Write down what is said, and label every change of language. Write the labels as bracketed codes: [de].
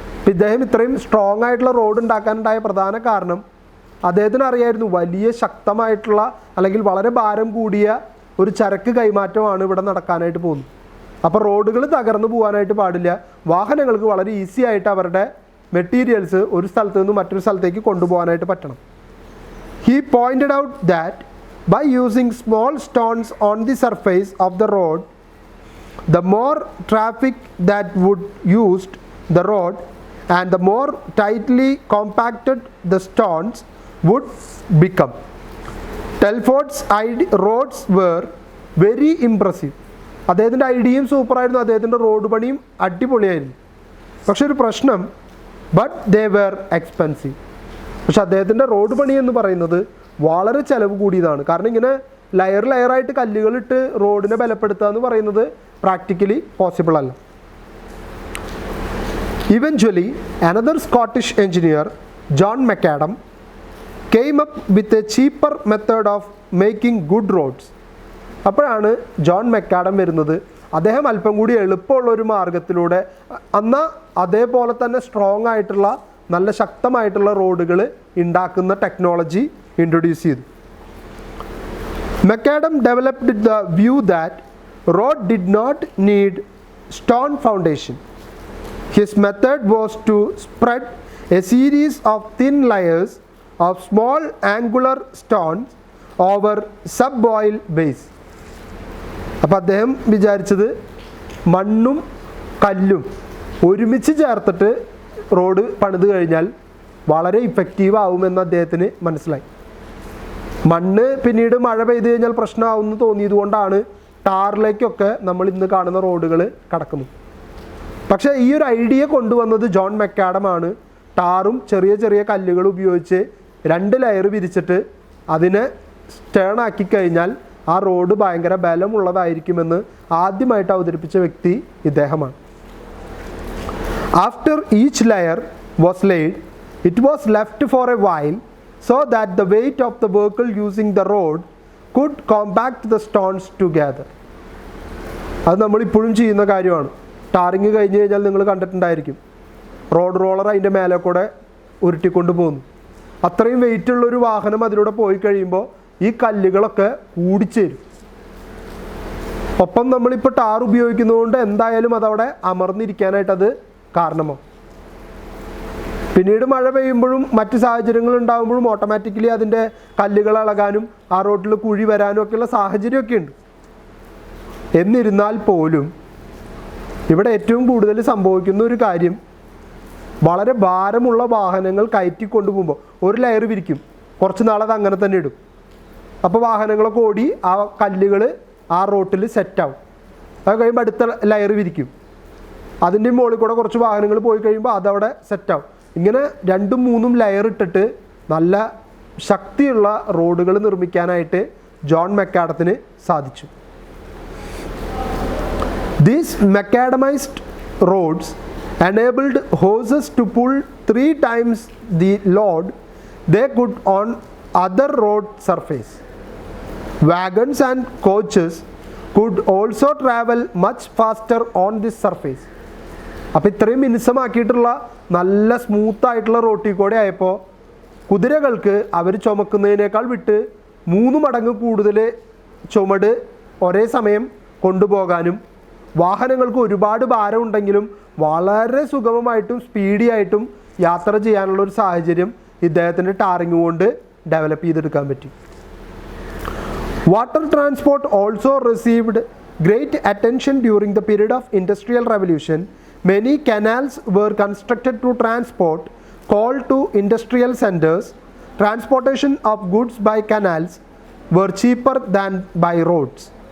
[ml] ഇദ്ദേഹം ഇത്രയും സ്ട്രോങ് ആയിട്ടുള്ള റോഡ് ഉണ്ടാക്കാനുണ്ടായ പ്രധാന കാരണം അദ്ദേഹത്തിന് അറിയായിരുന്നു വലിയ ശക്തമായിട്ടുള്ള അല്ലെങ്കിൽ വളരെ ഭാരം കൂടിയ ഒരു ചരക്ക് കൈമാറ്റമാണ് ഇവിടെ നടക്കാനായിട്ട് പോകുന്നത്. അപ്പോൾ റോഡുകൾ തകർന്നു പോകാനായിട്ട് പാടില്ല, വാഹനങ്ങൾക്ക് വളരെ ഈസി ആയിട്ട് അവരുടെ മെറ്റീരിയൽസ് ഒരു സ്ഥലത്ത് നിന്ന് മറ്റൊരു സ്ഥലത്തേക്ക് കൊണ്ടുപോകാനായിട്ട് പറ്റണം. [en] He pointed out that by using small stones on the surface of the road, the more traffic that would used the road and the more tightly compacted the stones would become. Telford's roads were very impressive. [ml] അദ്ദേഹത്തിൻ്റെ ഐഡിയയും സൂപ്പറായിരുന്നു, അദ്ദേഹത്തിൻ്റെ road പണിയും അടിപൊളിയായിരുന്നു. പക്ഷെ ഒരു പ്രശ്നം, [en] But they were expensive. [ml] പക്ഷെ അദ്ദേഹത്തിൻ്റെ റോഡ് പണി എന്ന് പറയുന്നത് വളരെ ചിലവ് കൂടിയതാണ്. കാരണം ഇങ്ങനെ ലെയറായിട്ട് കല്ലുകളിട്ട് റോഡിനെ ബലപ്പെടുത്തുക എന്ന് പറയുന്നത് പ്രാക്ടിക്കലി പോസിബിൾ അല്ല. [en] Eventually, another Scottish engineer, John Macadam, came up with a cheaper method of making good roads. [ml] അപ്പോഴാണ് ജോൺ മെക്കാഡം വരുന്നത്. അദ്ദേഹം അല്പം കൂടി എളുപ്പമുള്ള ഒരു മാർഗത്തിലൂടെ എന്നാൽ അതേപോലെ തന്നെ സ്ട്രോങ് ആയിട്ടുള്ള നല്ല ശക്തമായിട്ടുള്ള റോഡുകൾ ഉണ്ടാക്കുന്ന ടെക്നോളജി ഇൻട്രൊഡ്യൂസ് ചെയ്തു. [en] Macadam developed the view that road did not need stone foundation. His method was to spread a series of thin layers of small angular stones over subsoil base. [ml] അപ്പോൾ അദ്ദേഹം വിചാരിച്ചത് മണ്ണും കല്ലും ഒരുമിച്ച് ചേർത്തിട്ട് റോഡ് പണിത് കഴിഞ്ഞാൽ വളരെ ഇഫക്റ്റീവ് ആവുമെന്ന് അദ്ദേഹത്തിന് മനസ്സിലായി. മണ്ണ് പിന്നീട് മഴ പെയ്ത് കഴിഞ്ഞാൽ പ്രശ്നമാവുമെന്ന് തോന്നിയത് കൊണ്ടാണ് ടാറിലേക്കൊക്കെ നമ്മൾ ഇന്ന് കാണുന്ന റോഡുകൾ കടക്കുന്നത്. പക്ഷേ ഈ ഒരു ഐഡിയ കൊണ്ടുവന്നത് ജോൺ മെക്കാഡമാണ്. ടാറും ചെറിയ ചെറിയ കല്ലുകൾ ഉപയോഗിച്ച് 2 ലെയർ വിരിച്ചിട്ട് അതിനെ സ്റ്റേൺ ആക്കി കഴിഞ്ഞാൽ ആ റോഡ് ഭയങ്കര ബലമുള്ളതായിരിക്കുമെന്ന് ആദ്യമായിട്ട് അവതരിപ്പിച്ച വ്യക്തി ഇദ്ദേഹമാണ്. [en] After each layer was laid, it was left for a while so that the weight of the vehicle using the road could compact the stones together. [ml] അത് നമ്മളിപ്പോഴും ചെയ്യുന്ന കാര്യമാണ്. ടാറിങ് കഴിഞ്ഞ് കഴിഞ്ഞാൽ നിങ്ങൾ കണ്ടിട്ടുണ്ടായിരിക്കും, റോഡ് റോളർ അതിൻ്റെ മേലെ കൂടെ ഉരുട്ടിക്കൊണ്ട് പോകുന്നു. അത്രയും വെയിറ്റുള്ളൊരു വാഹനം അതിലൂടെ പോയി കഴിയുമ്പോൾ ഈ കല്ലുകളൊക്കെ കൂടിച്ചേരും. ഒപ്പം നമ്മളിപ്പോൾ ടാർ ഉപയോഗിക്കുന്നതുകൊണ്ട് എന്തായാലും അതവിടെ അമർന്നിരിക്കാനായിട്ട് അത് കാരണമാവും. പിന്നീട് മഴ പെയ്യുമ്പോഴും മറ്റ് സാഹചര്യങ്ങൾ ഉണ്ടാകുമ്പോഴും ഓട്ടോമാറ്റിക്കലി അതിൻ്റെ കല്ലുകൾ ഇളകാനും ആ റോഡിൽ കുഴി വരാനും ഒക്കെയുള്ള സാഹചര്യമൊക്കെ ഉണ്ട്. എന്നിരുന്നാൽ പോലും ഇവിടെ ഏറ്റവും കൂടുതൽ സംഭവിക്കുന്ന ഒരു കാര്യം, വളരെ ഭാരമുള്ള വാഹനങ്ങൾ കയറ്റിക്കൊണ്ടുപോകുമ്പോൾ ഒരു ലെയർ വിരിക്കും, കുറച്ച് നാളത് അങ്ങനെ തന്നെ ഇടും. അപ്പോൾ വാഹനങ്ങളൊക്കെ ഓടി ആ കല്ലുകൾ ആ റോട്ടിൽ സെറ്റാവും. അത് കഴിയുമ്പോൾ അടുത്ത ലെയർ വിരിക്കും, അതിൻ്റെ മുകളിൽ കൂടെ കുറച്ച് വാഹനങ്ങൾ പോയി കഴിയുമ്പോൾ അതവിടെ സെറ്റാവും. ഇങ്ങനെ 2-3 ലെയർ ഇട്ടിട്ട് നല്ല ശക്തിയുള്ള റോഡുകൾ നിർമ്മിക്കാനായിട്ട് ജോൺ മെക്കാഡത്തിന് സാധിച്ചു. [en] These macadamized roads enabled horses to pull 3 times the load they could on other road surface. Wagons and coaches could also travel much faster on this surface. [ml] അപ്പോൾ ഇത്രയും മിനുസമാക്കിയിട്ടുള്ള നല്ല സ്മൂത്തായിട്ടുള്ള റോട്ടിൽ കൂടെ ആയപ്പോൾ കുതിരകൾക്ക് അവർ ചുമക്കുന്നതിനേക്കാൾ വിട്ട് 3 മടങ്ങ് കൂടുതൽ ചുമട് ഒരേ സമയം കൊണ്ടുപോകാനും വാഹനങ്ങൾക്ക് ഒരുപാട് ഭാരം ഉണ്ടെങ്കിലും വളരെ സുഗമമായിട്ടും സ്പീഡിയായിട്ടും യാത്ര ചെയ്യാനുള്ള ഒരു സാഹചര്യം ഇദ്ദേഹത്തിൻ്റെ ടാറിങ് കൊണ്ട് ഡെവലപ്പ് ചെയ്തെടുക്കാൻ പറ്റി. [en] Water transport also received great attention during the period of Industrial Revolution many canals were constructed to transport coal to industrial centers. Transportation of goods by canals were cheaper than by roads.